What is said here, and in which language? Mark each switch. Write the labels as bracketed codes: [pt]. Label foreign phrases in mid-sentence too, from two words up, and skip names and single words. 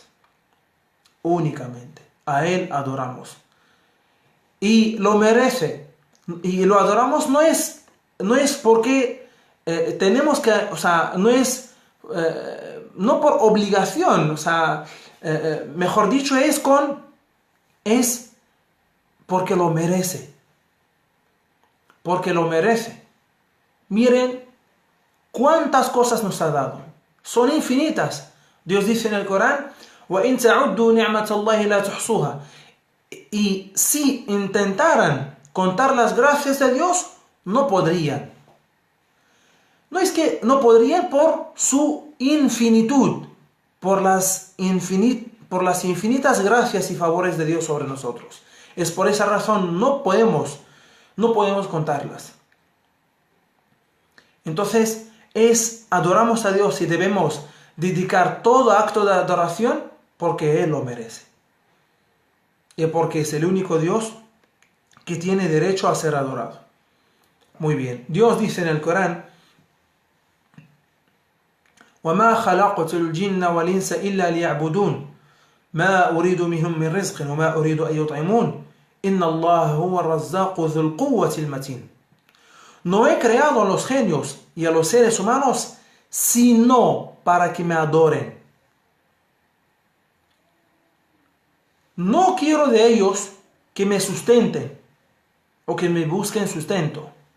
[es] Únicamente a Él adoramos y lo merece, y lo adoramos no es porque tenemos que, no por obligación, mejor dicho, es porque lo merece. Porque lo merece. Miren cuántas cosas nos ha dado. Son infinitas. Dios dice en el Corán: [ar] وَإِن تَعُدُّوا نِعْمَةَ اللَّهِ لَا تُحْصُوهَا. [es] Y si intentaran contar las gracias de Dios, no podrían. No es que no podrían por su infinitud, por las infinitas gracias y favores de Dios sobre nosotros. Es por esa razón no podemos contarlas. Entonces, adoramos a Dios y debemos dedicar todo acto de adoración porque Él lo merece. Y porque es el único Dios que tiene derecho a ser adorado. Muy bien. Dios dice en el Corán: [ar] وَمَا خَلَقْتُ الْجِنَّ وَالْإِنسَ إِلَّا لِيَعْبُدُونَ مَا أُرِيدُ مِنْهُم مِّن رِزْقٍ وَمَا أُرِيدُ أَن يُطْعِمُونَ إِنَّ اللَّهَ هُوَ الرَّزَّاقُ ذُو الْقُوَّةِ الْمَتِينُ. [es] No he creado a los genios y a los seres humanos sino para que me adoren. No quiero de ellos que me sustenten o que me busquen sustento.